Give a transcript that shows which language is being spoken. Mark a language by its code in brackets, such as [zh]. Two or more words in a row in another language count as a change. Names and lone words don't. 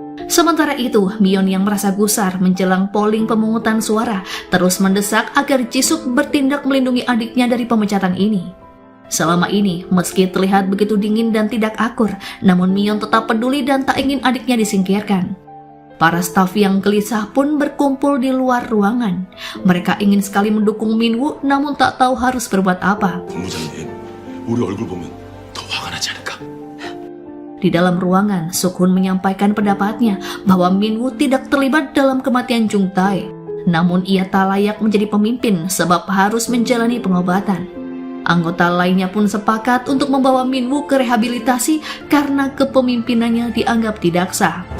[id] Sementara itu, Mion yang merasa gusar menjelang polling pemungutan suara terus mendesak agar Jisuk bertindak melindungi adiknya dari pemecatan ini. Selama ini, meski terlihat begitu dingin dan tidak akur, namun Mion tetap peduli dan tak ingin adiknya disingkirkan. Para staf yang gelisah pun berkumpul di luar ruangan. Mereka ingin sekali mendukung Minwoo, namun tak tahu harus berbuat apa. [ko] 본부장님, 우리 얼굴 보면 더 화가 나지 않을까? [id] Di dalam ruangan, Suk-hun menyampaikan pendapatnya bahwa Minwoo tidak terlibat dalam kematian Jung Tae. Namun ia tak layak menjadi pemimpin sebab harus menjalani pengobatan. Anggota lainnya pun sepakat untuk membawa Minwoo ke rehabilitasi karena kepemimpinannya dianggap tidak sah.